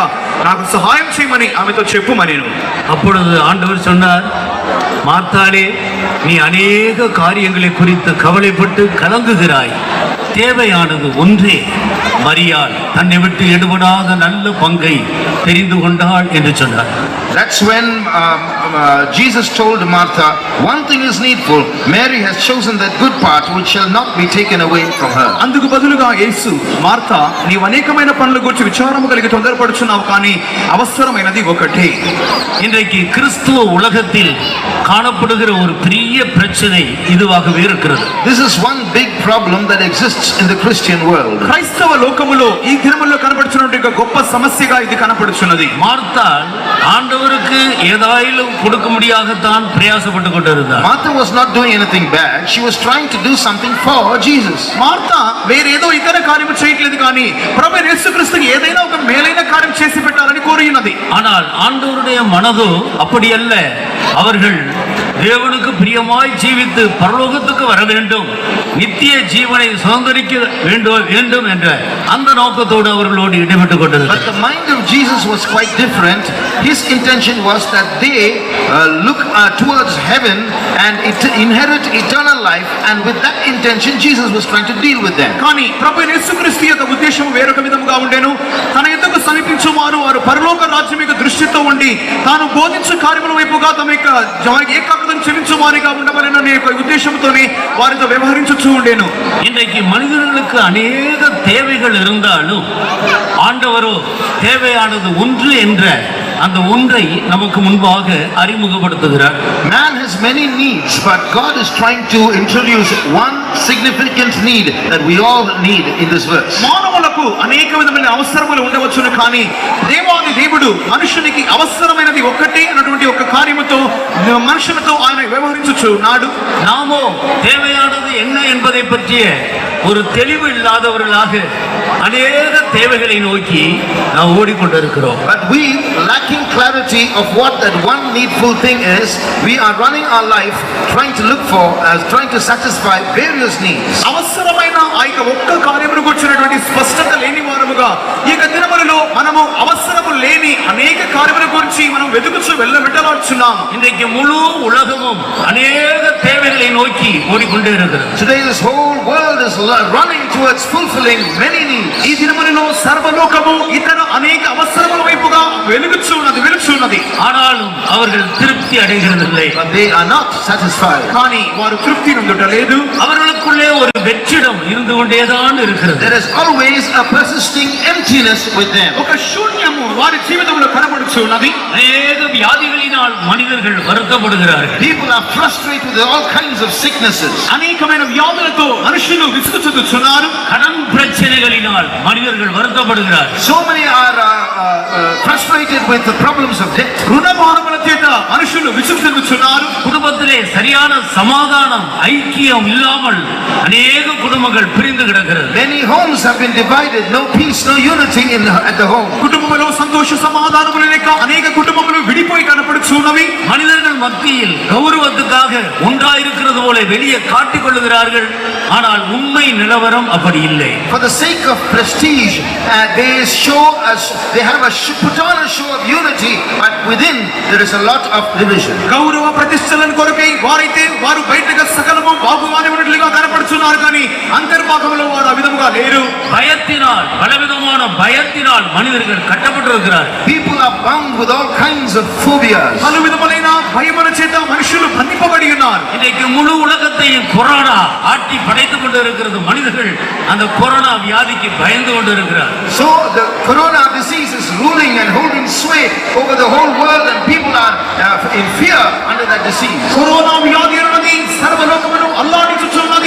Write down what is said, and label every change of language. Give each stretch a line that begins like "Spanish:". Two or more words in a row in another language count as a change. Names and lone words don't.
Telugu: నాకు సహాయం చేయమని ఆమెతో చెప్పుమనెను.
Tamil: அப்பொழுது ஆண்டவர் சொன்னார், மார்த்தாளே, நீ அநேக காரியங்களை குறித்து கவலைப்பட்டு கலங்குகிறாய். தேவையானது ஒன்றே. மரியாள் தன்னை விட்டு எடுபடாத நல்ல பங்கை தெரிந்து கொண்டாள் என்று சொன்னார்.
English: That's when Jesus told Martha, one thing is needful. Mary has chosen that good part which shall not be taken away from her.
Telugu: అందుకు బదులుగా యేసు మార్తా నీవు అనేకమైన పనుల గురించి విచారము కలిగి తొందరపడుచున్నావు, కానీ అవసరమైనది ఒకటే.
Tamil: இன்றைக்கு கிறிஸ்துவ உலகத்தில் காணப்படுகிற ஒரு பெரிய பிரச்சனை இதுவாகவே இருக்கிறது.
English: This is one big problem that exists in the Christian world.
Telugu: క్రైస్తవ లోకములో ఈ దినముల్లో కనబడుచున్నటువంటి గొప్ప సమస్యగా ఇది కనబడుచున్నది.
Tamil: மார்த்தாள் ஆண்டவருக்கு ஏதாயிலும் கொடுக்க முடியாகத்தான் பிரயாசப்பட்டு கொண்டிருந்தார்.
English: Martha was not doing anything bad. She was trying to do something for Jesus.
Telugu: మార్తా వేరేదో ఇతర కార్యము చేయట్లేదు, కానీ ప్రభు యేసుక్రీస్తుకి ఏదైనా ఒక మేలైన కార్యం చేసి పెట్టాలని కోరినది.
Tamil: ஆனால் ஆண்டவருடைய மனதோ அப்படி அல்ல. அவர்கள் தேவனுக்கு பிரியமாய் ஜீவித்து பரலோகத்துக்கு வர வேண்டும், நித்திய ஜீவனை சுதந்திரிக்க வேண்டும் என்ற அந்த நோக்கத்தோடு அவர்களோடு ஈடுபட்டுக் கொண்டிருந்தார்.
English: But the mind of Jesus was quite different. His intention was that they look towards heaven and inherit eternal life, and with that intention Jesus was trying to deal with them.
Telugu: కానీ ప్రభు యేసుక్రీస్తు యొక్క ఉద్దేశం వేరొక విధముగా ఉండెను. తన యొద్దకు సమీపించువారు వారు పరలోక రాజ్యం యొక్క దృష్టితో ఉండి తాను బోధించే కార్యముల వైపుగా తమ యొక్క ఏకాగ్రతను చెల్లించువారిగా ఉండవలెననే యొక్క ఉద్దేశంతోనే వారితో వ్యవహరించుచూ ఉండెను.
Tamil: இன்றைக்கு மனிதர்களுக்கு அநேக தேவைகள் இருந்தாலும் ஆண்டவரோ தேவையானது ஒன்று என்ற அந்த ஒன்றை நமக்கு முன்பாக அறிமுகப்படுத்துகிறார்.
English: Man has many needs, but God is trying to introduce one significant need that we all need in this verse.
Telugu: మానవులకు అనేక విధమైన అవసరములు ఉండవచ్చును, కానీ దేవాది దేవుడు మనుషునికి అవసరమైనది ఒక్కటే అన్నటువంటి ఒక కార్యముతో మనుషులతో ఆయన వ్యవహరించుచున్నాడు.
Tamil: நாமோ தேவையானது என்ன என்பதை பற்றிய ஒரு தெளிவு இல்லாதவர்களாக அநேக தேவைகளை நோக்கி நாம் ஓடிக்கொண்டிருக்கிறோம்.
English: But we, lacking clarity of what that one needful thing is, we are running our life trying to look for, trying to satisfy various needs.
Telugu: అవసరమైన ఆ యొక్క ఒక్క కార్యమును గురించినటువంటి స్పష్టత లేని వారముగా ఈ యొక్క దినములలో మనము అవసరము లేని అనేక కార్యముల గురించి మనం వెతుకుచూ వెళ్ళాడుచున్నాం.
Tamil: இன்றைக்கு முழு உலகமும் அநேக தேவைகளை நோக்கி ஓடிக்கொண்டே இருக்கிறது.
English: Today this whole world is running towards fulfilling many needs.
Telugu: ఈ దినములలో సర్వలోకము ఇతర అనేక అవసరముల వైపుగా వెలుగుచున్నది.
Tamil: ஆனாலும் அவர்கள் திருப்தி அடைகிறதில்லை.
English: But they are not satisfied.
Telugu: కానీ వారు తృప్తి నొందుటలేదు.
Tamil: அவர்களுக்குள்ளே ஒரு வெற்றிடம் இருந்து கொண்டேதான் இருக்கிறது.
English: There is always a persisting emptiness with them.
Telugu: ఒక శూన్యము వారి జీవితంలో కనబడుచున్నది.
Tamil: அநேக வியாதிகளினால் மனிதர்கள் வருத்தப்படுகிறார்கள்.
English: People are frustrated with all kinds of sicknesses.
Telugu: అనేకమైన వ్యాధులతో మనుషులు విసుగు చెందుతున్నారు.
Tamil: கடன் பிரச்சனைகளினால் மனிதர்கள் வருத்தப்படுகிறார்கள்.
English: So many are frustrated with the problems of debt.
Telugu: రుణభారముల చేత మనుషులు విసుగు చెందుతున్నారు.
Tamil: குடும்பத்திலே சரியான சமாதானம் ஐக்கியம் இல்லாமல் அநேக குடும்பங்கள் பிரிந்து கிடக்கிறது.
English: Many homes have been divided. No peace, no unity at the home.
Telugu: కుటుంబంలో సంతోష సమాధానములు లేక అనేక కుటుంబములు విడిపోయి కనపడుచున్నవి.
Tamil: மனிதர்கள் மத்தியில் கௌரவத்துக்காக ஒன்றாயிருக்கிறது போல வெளியே காட்டிக் கொள்ளுகிறார்கள். ஆனால் உண்மை நிலவரம் அப்படி இல்லை.
English: For the sake of prestige, they have put on a show of unity, but within there is a lot of division.
Telugu: గౌరవ ప్రతిష్టలను కొరకై వారైతే వారు బయటగా సకలము బాగుగానే ఉన్నట్లుగా కనపడుచున్నారు, కానీ అంతర్భాగంలో వారు ఆ విధముగా లేరు.
Tamil: பயத்தினால் பலவிதமான பயத்தினால் மனிதர்கள் கட்டப்பட்டிருக்கிறார்கள்.
English: People are bound with all kinds of phobias.
Telugu: పలు విధములైన భయముల చేత మనుషులు బంధింపబడి ఉన్నారు.
Tamil: இன்றைக்கு முழு உலகத்தையும் கொரோனா ஆட்டி படைத்துக் கொண்டிருக்கிறது. மனிதர்கள் அந்த கொரோனா வியாதிக்கு பயந்து கொண்டிருக்கிறார்.
English: So the corona disease is ruling and holding sway over the whole world, and people are in fear under that disease.
Telugu: కరోనా వ్యాధి ఉన్నది, సర్వలోకమును అల్లాడించుచున్నది.